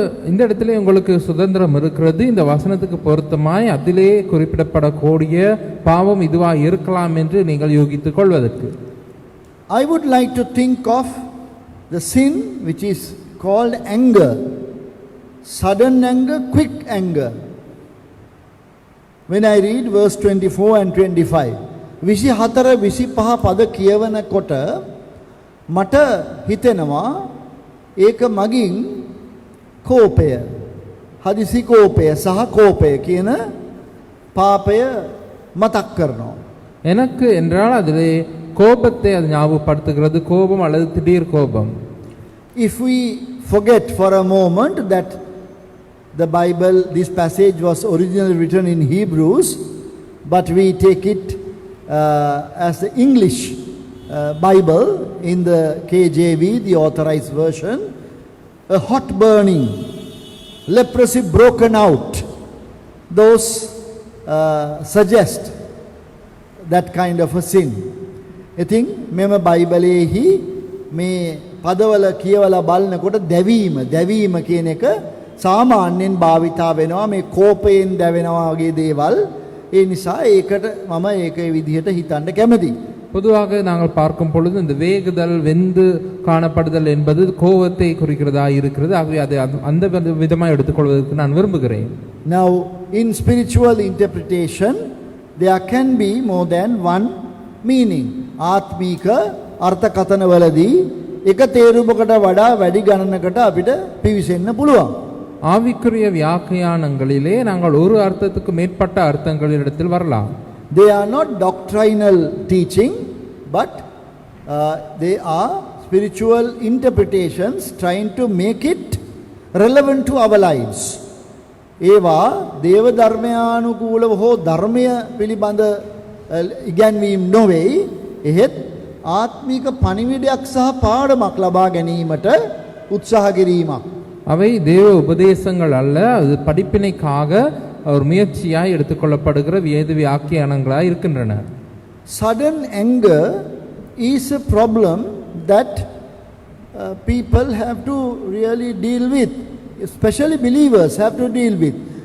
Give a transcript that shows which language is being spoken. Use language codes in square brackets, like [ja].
[ta] இந்த இடத்துல உங்களுக்கு சுதந்திரம் இருக்கிறது. இந்த வசனத்துக்கு பொருத்தமாய் அதிலே குறிப்பிடப்படக்கூடிய பாவம் இதுவா இருக்கலாம் என்று நீங்கள் யோகித்துக் கொள்வதற்கு. [en] I would like to think of the sin which is called anger, sudden anger, quick anger. When I read verse 24 and 25, [si] 24 25 පද කියවනකොට මට හිතෙනවා ඒක මගින් කෝපය හදිසි කෝපය සහ කෝපය කියන පාපය මතක් කරනවා. [ta] எனக்கு என்றால் அதிலே கோபத்தை அது ஞாபகப்படுத்துகிறது, கோபம் அல்லது திடீர் கோபம். [en] If we forget for a moment that the Bible, this passage was originally written in Hebrews, but we take it as the English Bible in the KJV, the authorized version, a hot burning, leprosy broken out, those suggest that kind of a sin. [si] ඉතින් මෙම බයිබලයේහි මේ පදවල කියවලා බලනකොට දැවීම කියන එක සාමාන්‍යයෙන් භාවිතා වෙනවා මේ කෝපයෙන් දැවෙනවා වගේ දේවල්. ඒ නිසා ඒකට මම ඒකේ විදිහට හිතන්න කැමතියි. [ta] பொதுவாக நாங்கள் பார்க்கும் பொழுது இந்த வேகுதல், வெந்து காணப்படுதல் என்பது கோபத்தை குறிக்கிறதா இருக்கிறது. ஆகவே அதை அந்த விதமாக எடுத்துக்கொள்வதற்கு நான் விரும்புகிறேன். [en] Now in spiritual interpretation there can be more than one meaning. [si] ආත්මීක අර්ථකථනවලදී එක තේරුමකට වඩා වැඩි ගණනකට අපිට පිවිසෙන්න පුළුවන්. [ta] ஆவிக்குரிய வியாக்கியானங்களிலே நாங்கள் ஒரு அர்த்தத்துக்கு மேற்பட்ட அர்த்தங்களிடத்தில் வரலாம். [en] They are not doctrinal teaching, but they are spiritual interpretations trying to make it relevant to our lives. [si] ඒවා දේව ධර්මයානුකූලව හෝ ධර්මය පිළිබඳ ඉගැන්වීම් නොවේ. එහෙත් ආත්මික පණිවිඩයක් සහ පාඩමක් ලබා ගැනීමට උත්සාහ කිරීමක්. [ta] அவை தேவ உபதேசங்கள் அல்ல, அது படிப்பினைக்காக ஒரு முயற்சியாய் எடுத்துக்கொள்ளப்படுகிற வேத வியாக்கியானங்களாய் இருக்கின்றன. [en] Sudden anger is a problem that people have to really deal with, especially believers have to deal with.